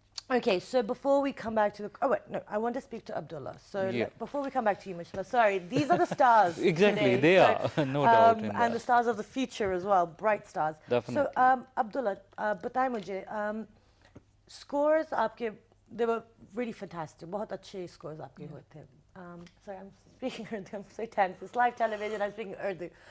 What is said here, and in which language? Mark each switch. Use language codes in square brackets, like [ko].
[en] Okay, so before we come back to the... Oh, wait, no, I want to speak to Abdullah. So before we come back to you, Mujtaba, sorry, these are the stars Exactly, today. they are, no doubt in and that. the stars of the future as well, bright stars. Definitely. So, Abdullah, [ur] बताएं मुझे, [en] scores [ur] आपके, [en] they were really fantastic. [ur] बहुत अच्छे scores आपके हुए थे. [en] Sorry, I'm speaking Urdu, I'm so tense. It's live television, I'm speaking Urdu.